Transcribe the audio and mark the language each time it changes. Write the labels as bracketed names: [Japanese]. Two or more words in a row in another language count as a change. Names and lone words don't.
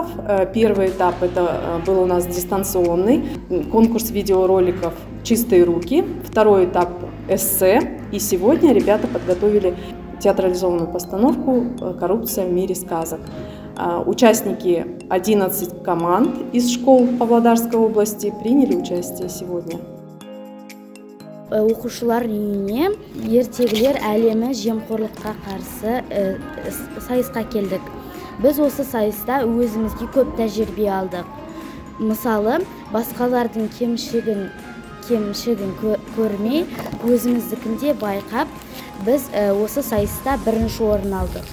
[Russian] Первый этап был у нас дистанционный, конкурс видеороликов «Чистые руки». Второй этап – эссе. И сегодня ребята подготовили театрализованную постановку «Коррупция в мире сказок». Участники 11 команд из школ Павлодарской области приняли участие сегодня. [Kazakh] Оқушылар үйіне ертегілер әлемі жемқорлыққа қарсы сайысқа келдік. Біз осы сайыста өзімізге көп тәжірибе алдық. Мысалы, басқалардың кемшігін көрмей, өзіміздікінде байқап, біз осы сайыста бірінші орын алдық.